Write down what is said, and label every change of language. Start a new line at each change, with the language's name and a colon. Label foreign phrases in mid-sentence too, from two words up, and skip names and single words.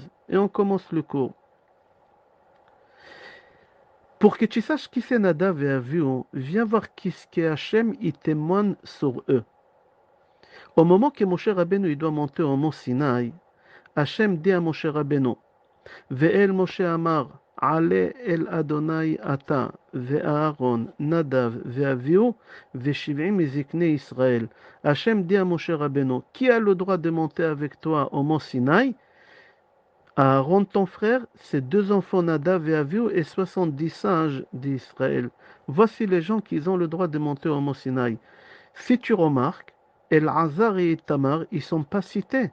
French: Et on commence le cours. Pour que tu saches qui c'est Nadav et Avihu, viens voir qui ce que Hachem il témoigne sur eux. Au moment que Moshe Rabbeinu il doit monter au mont Sinaï, Hachem dit à Moshe Rabbeinu,
Hebrew: ואל משה אמר עלה אל ה׳ אתה ואהרן נדב ואביהוא ושבעים זקני ישראל.
French: Hachem dit à Moshe Rabbeinu, qui a le droit de monter avec toi au mont Sinaï? Aaron, ton frère, ses deux enfants Nadav et Avihu et 70 sages d'Israël. Voici les gens qui ont le droit de monter au mont Sinaï. Si tu remarques, El-Hazar et Tamar, ils ne sont pas cités.